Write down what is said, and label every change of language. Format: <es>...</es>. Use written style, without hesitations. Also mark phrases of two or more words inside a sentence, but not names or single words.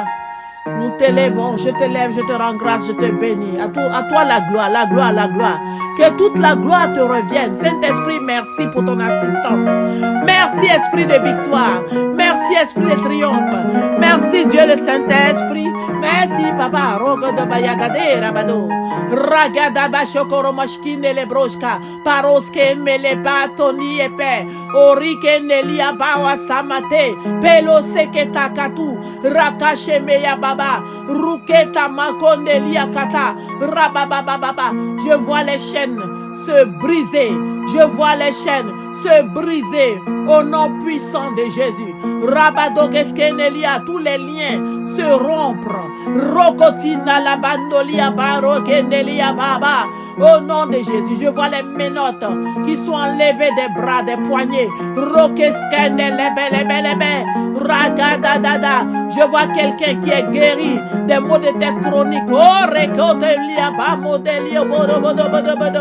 <fr>Nous t'élèvons, je t'élève, je te rends grâce, je te bénis. À toi la gloire, la gloire, la gloire. Que toute la gloire te revienne. Saint-Esprit, merci pour ton assistance. Merci Esprit de victoire. Merci Esprit de triomphe. Merci Dieu le Saint-Esprit. Merci Papa. Rogo de Bayagade Rabado. Ragada Bashokoro Moshkine Lebroshka. Paroske Melepa Toni Epe. Orike Nelia Bawa Samate. Pelo Seketa Katu. Rakache Meya Baba. Ruketa Makonelia Kata. Rababababa. Je vois les chaînes se briser. Je vois les chaînes se briser au nom puissant de Jésus. Rabadogeskenelia, tous les liens se rompre. Rokotina la bandolia barokenelia baba. Au nom de Jésus, je vois les menottes qui sont enlevées des bras, des poignets. Rokeskenelebelebelebe. Ragadadada. Je vois quelqu'un qui est guéri des maux de tête chroniques. Oh, rekotelia bamodelia bodo.</fr>